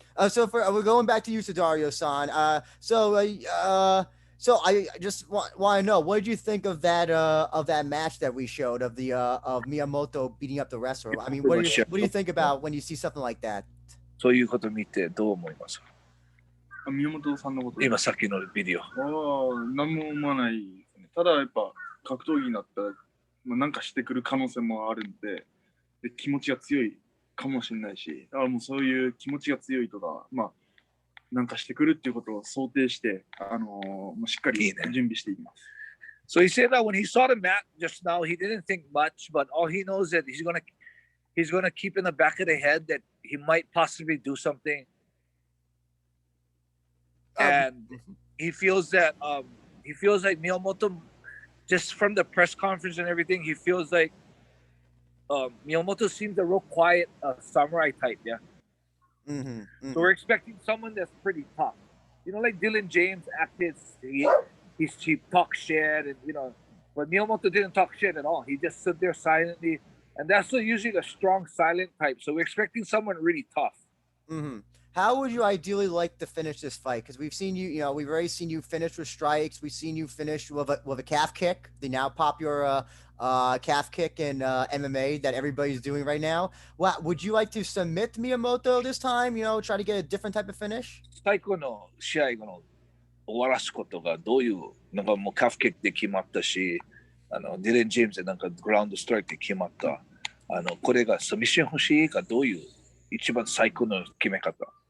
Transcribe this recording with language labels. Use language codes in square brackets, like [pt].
[en] So we're going back to you, Sudario-san. So I just want to know, what did you think of that match that we showed of Miyamoto beating up the wrestler? I mean, what do you think about when you see something like that? [ja] そういうこと見てどう思いますか？宮本さんのこと。今さっきのビデオ。何も思わないですね。ただやっぱ格闘技になったら、なんかしてくる可能性もあるんで、気持ちが強いかもしれないし、だからもうそういう気持ちが強いとか、なんかしてくるっていうことを想定して、しっかり準備していきます。 [en] So he said that when he saw the mat just now, he didn't think much, but all he knows that he's gonna keep in the back of the head that he might possibly do something, and he feels like Miyamoto, just from the press conference and everything, he feels like Miyamoto seems a real quiet samurai type, yeah. So we're expecting someone that's pretty tough. Like Dylan James acted, he talks shit, and but Miyamoto didn't talk shit at all. He just stood there silently, and that's usually the strong, silent type. So we're expecting someone really tough. How would you ideally like to finish this fight? Because we've seen you, we've already seen you finish with strikes. We've seen you finish with a calf kick, the now popular calf kick in MMA that everybody's doing right now. Would you like to submit Miyamoto this time? Try to get a different type of finish? [ja] 最後の試合の終わらすことがどういうなんかもうカフキックで決まったし、ディレン・ジェームズでなんかグラウンドストライクで決まった。これがサミッション欲しいかどういう一番最高の決め方？